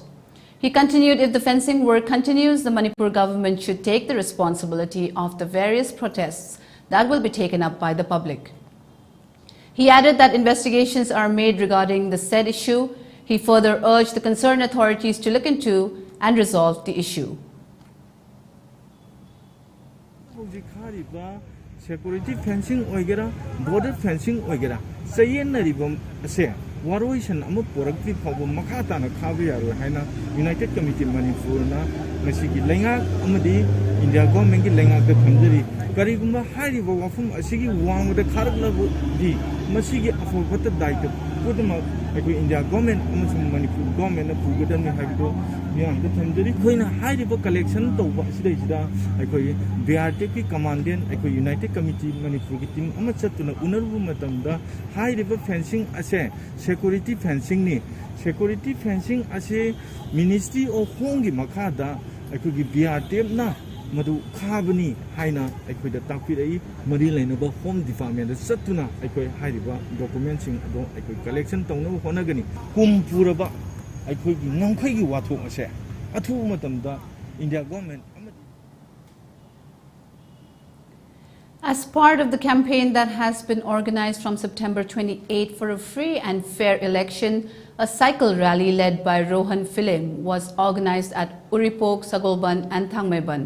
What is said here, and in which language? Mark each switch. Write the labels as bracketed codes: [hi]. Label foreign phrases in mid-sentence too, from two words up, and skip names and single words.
[en] He continued, if the fencing work continues, the Manipur government should take the responsibility of the various protests that will be taken up by the public. He added that investigations are made regarding the said issue. He further urged the concerned authorities to look into and resolve the issue. Security fencing [mni] oigera, [en] border fencing [mni] oigera. Sayen na ribom ase waroisan amo porakti phabu makata na khabi aro haina United Committee Manipur na masigi lenga amadi [en] India government [mni] ki lenga ka thamjari karigumba hairiba wafum asigi wangda kharagla di masigi afobata daita puduma ekoi [en] India government [mni] amasum [en] Manipur government [mni] na pugadam ni haido yang ka thamjari khoina hairiba collection tawba sidai ekoi BRT ki commandant ekoi United Committee Manipur ki team ama chatuna unaru matamda hairiba fencing ase [en] security fencing [mni] ni [en] security fencing [mni] ase Ministry of Home ki makhada ekoi ki BRT na madu khabani haina ekoi da takpirai mari lainaba [en] home department [mni] da satuna ekoi hairiba documents sing ado ekoi collection tawna honagani kumpuraba ekoi gi ngangkhai gi wathok ase athu matamda [en] India government. As part of the campaign that has been organized from September 28 for a free and fair election, a cycle rally led by Rohan Film was organized at Uripok, Sagolban and Thangmeban.